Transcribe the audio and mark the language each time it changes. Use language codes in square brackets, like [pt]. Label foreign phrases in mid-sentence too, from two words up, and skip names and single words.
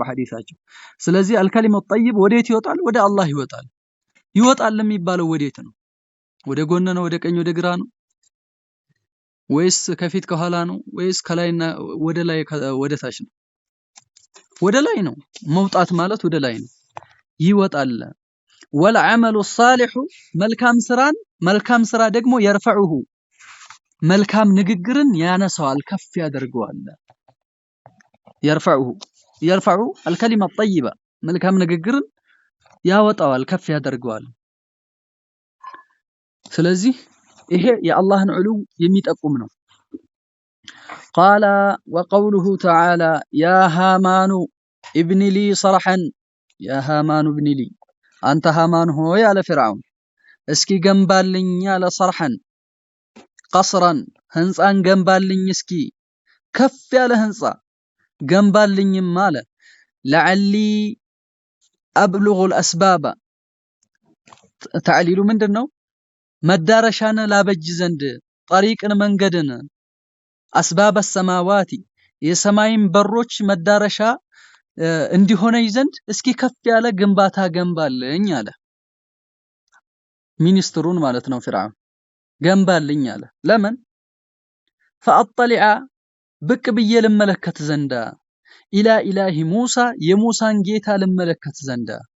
[am] በሐዲሳቸው ስለዚህ [ar] الكلم الطيب [am] ወዴት ይወጣል ወደ አላህ ይወጣል የሚባለው ወዴት ነው ወደ ጎን ነው ወደ ቀኝ ወደ ግራ ነው ወይስ ከፊት ከኋላ ነው ወይስ ከላይና ወደ ላይ ወደ ታች ነው ወደ ላይ ነው መውጣት ማለት ወደ ላይ ነው ይወጣል [ar] والعمل الصالح [am] መልካም ስራ ደግሞ يرفعه መልካም ንግግርን ያነሳዋል ከፍ ያደርገዋል [ar] يرفعه الكلمه الطيبه [am] መልካም ንግግርን ያወጣዋል ከፍ ያደርገዋል ስለዚህ ይሄ የአላህን ዑሉ የሚጠቁም ነው [ar] قال وقوله تعالى يا هامان ابن لي صرحا يا هامان ابن لي አንተ ሃማን [am] ሆይ አለ ፍርዓውን እስኪ ገንባልኝ አለ [ar] صرحا قصرا [am] ህንጻን ገንባልኝ እስኪ ከፍ ያለ ህንጻ ገንባልኝም አለ [ar] لعلي ابلغ الاسباب تعليل [am] ምንድነው መዳረሻን ላበጅ ዘንድ طريقን መንገድን [ar] اسباب السماوات [am] የሰማይን በሮች መዳረሻ እንዲሆነኝ ዘንድ እስኪ ከፍ ያለ ግንባታ ገንባልኝ አለ ሚኒስትሩን ማለት ነው ፍርዓውን ገንባልኝ አለ ለምን فاطلع ብቅ ብዬ ልመለከት ዘንዳ [ar] إلى إله موسى [am] የሙሳን ጌታ ልመለከት ዘንዳ